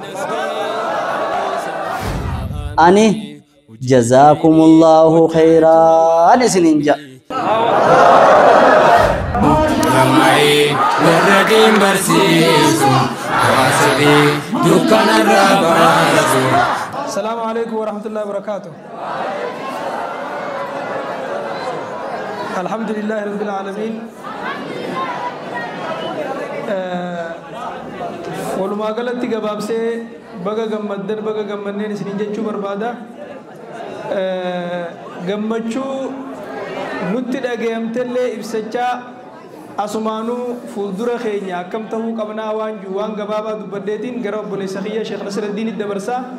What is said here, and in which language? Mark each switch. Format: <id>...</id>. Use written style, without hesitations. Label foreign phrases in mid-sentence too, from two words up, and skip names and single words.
<om>ani</om> <ar>جزاكم الله خيرا</ar> <om>isinin ja Ramai berradim bersisu awasbi dukana rabazu</om> <ar>السلام عليكم ورحمة الله وبركاته الحمد لله رب العالمين</ar> <om>walumaa galatti gabaabsee baga gammaddan baga gammanneen isin jechuu barbaada gammachuu nutti dhagayamtellee ibsachaa asumaanuu fuuldura keenya akkam tahuu qabnaa waan gabaabaa dubbadheetiin gara obboleessa kiyya Sheekh Nasruddin dabarsaa</om>